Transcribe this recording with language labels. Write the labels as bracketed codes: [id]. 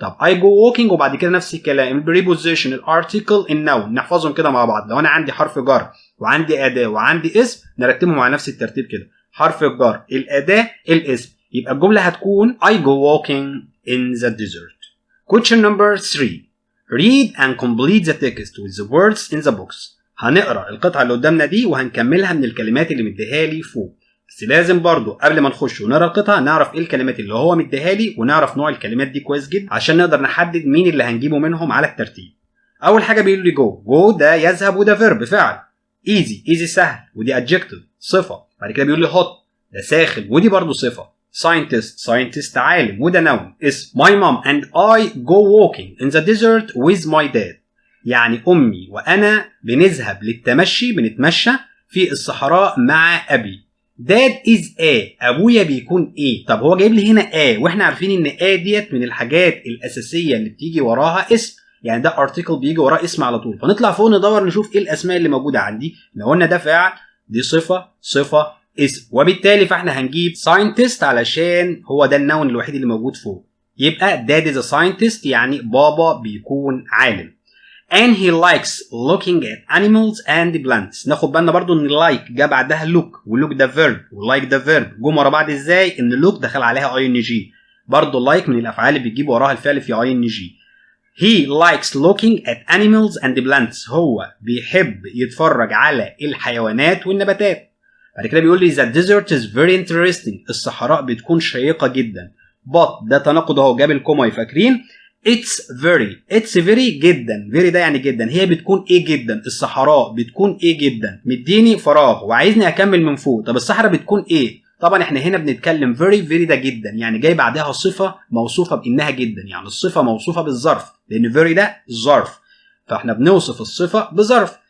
[ar] طب [en] I go walking [ar] وبعد كده نفس الكلام البريبوزيشن الارتيكل النون نحفظهم كده مع بعض. لو انا عندي حرف جر وعندي اداه وعندي اسم نرتبهم على نفس الترتيب كده، حرف الجر الاداه الاسم، يبقى الجمله هتكون [en] I go walking in the desert. Question number 3. Read and complete the text with the words in the box. [ar] هنقرا القطعه اللي قدامنا دي وهنكملها من الكلمات اللي مديها لي فوق. بس لازم برضو قبل ما نخش ونقرا القطعه نعرف ايه الكلمات اللي هو مديها لي ونعرف نوع الكلمات دي كويس جدا عشان نقدر نحدد مين اللي هنجيبه منهم على الترتيب. اول حاجه بيقول لي جو ده يذهب وده فيرب فعل. easy سهل ودي adjective صفه. بعد كده بيقول لي hot ده ساخن ودي برضو صفه. [en] scientist [ar] عالم وده نون اسم. [en] my mom and I go walking in the desert with my dad. [ar] يعني امي وانا بنذهب للتمشي بنتمشى في الصحراء مع ابي. [en] Dad is a [ar] ابويا بيكون ايه. طب هو جايب لي هنا a واحنا عارفين ان a ديت من الحاجات الاساسيه اللي بتيجي وراها اسم، يعني ده ارتكل بيجي وراه اسم على طول. فنطلع فوق ندور نشوف ايه الاسماء اللي موجوده عندي. لو قلنا ده فاعل دي صفه اسم، وبالتالي فاحنا هنجيب scientist علشان هو ده النون الوحيد اللي موجود فوق. يبقى [en] dad is a scientist [ar] يعني بابا بيكون عالم. [en] and he likes looking at animals and plants. [ar] ناخد بالنا برضو ان like جاء بعدها look و look ده verb و like ده verb. جم ورا بعض ازاي؟ ان look دخل عليها ing. برضو like من الافعال اللي بتجيب وراها الفعل في ing. [en] he likes looking at animals and plants. [ar] هو بيحب يتفرج على الحيوانات والنباتات. بعد كده بيقول لي [en] the desert is very interesting. [ar] الصحراء بتكون شيقة جدا. but ده تناقض اهو جاب الكوما فاكرين. [en] it's very جدا. [ar] very ده يعني جدا. هي بتكون ايه جدا؟ الصحراء بتكون ايه جدا؟ مديني فراغ وعايزني اكمل من فوق. طب الصحراء بتكون ايه؟ طبعا احنا هنا بنتكلم very ده جدا يعني جاي بعدها صفة موصوفة بانها جدا، يعني الصفة موصوفة بالظرف لان very ده ظرف فاحنا بنوصف الصفة بظرف.